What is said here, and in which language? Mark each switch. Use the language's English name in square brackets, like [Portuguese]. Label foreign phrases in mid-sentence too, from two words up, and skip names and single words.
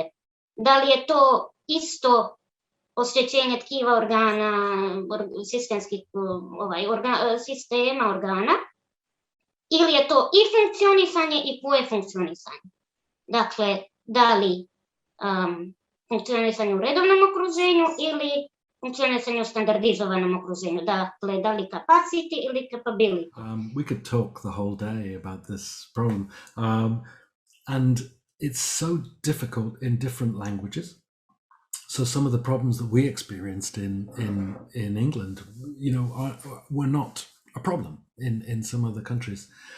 [Serbian] Da li je to isto oštećenje tkiva organa, sistema organa, ili je to i funkcionisanje i koje funkcionisanje? Dakle, da li funkcionisanje u redovnom okruženju ili funkcionisanje u standardizovanom okruženju? Dakle, da li capacity ili capability? [English] We could talk the whole day about this problem. And it's so difficult in different languages. So some of the problems that we experienced in England, were not a problem in some other countries.